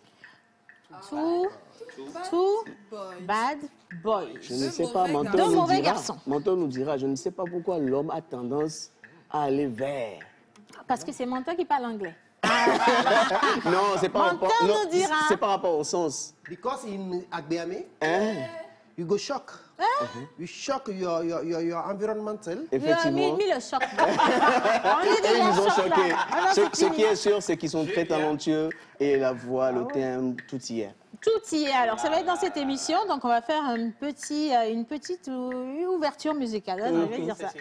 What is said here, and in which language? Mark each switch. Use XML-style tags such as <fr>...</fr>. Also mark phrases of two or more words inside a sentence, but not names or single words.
<fr>Two Bad Boys. Je ne sais pas, Deux mauvais garçons. Mentor nous dira, je ne sais pas pourquoi l'homme a tendance à aller vers. Parce que c'est Mentor qui parle anglais. Non, c'est pas Mentor rapport, non, nous dira. c'est par rapport au sens.</fr> <en>Because in Agbeame,</en> <fr>Hein?</fr> <en>you go shock. You shock your environmental.</en> <fr>Il a Effectivement. mis le choc. On est Et déjà ils ont choc, choqué. là. Ah non, Ce qui est sûr, c'est qu'ils sont très talentueux et la voix, le thème, tout y est. Tout y est. Alors, ça va être dans cette émission. Donc, on va faire une petite ouverture musicale. Hein, je vais dire ça.</fr>